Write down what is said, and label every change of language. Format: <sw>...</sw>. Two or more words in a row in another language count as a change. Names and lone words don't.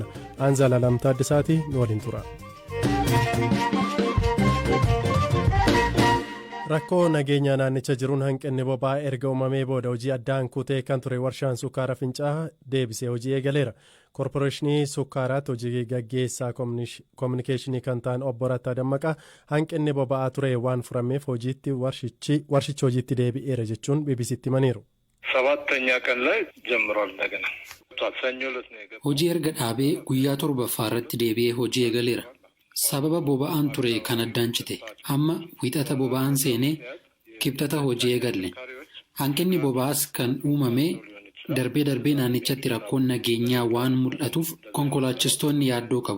<om>Aanzala Lamtaa Addisaati nu waliin tura. Rakkoo nageenya naannicha jiruun hanqinni boba'aa erga uumamee booda hojii addaan kutee kan ture warshaan sukkaara Fincaa'aa deebisee hojii eegaleera. Koorporeeshinii sukkaaraatti hojii gaggeessaa koominikeeshinii kan ta'an obbo Rattaa Dammaqaa hanqinni boba'aa ture waan furameef hojiitti warshichi hojiitti deebi'eera jechuun BBC'tti himaniiru.</om> <am>ሰባተኛ ቀን ላይ ጀምሯል እንደገና</am> <om>hojii erga dhaabee guyyaa 7ffaa irratti deebi'ee hojii eegaleera. Sababa boba'aan ture kan addaan cite amma wixata boba'aan seenee kibxata hojii eegalle. Hanqinni boba'aas kan uumame darbee naannichatti rakkoon nageenyaa waan mul'atuuf konkolaachistoonni yaaddoo qabu.</om>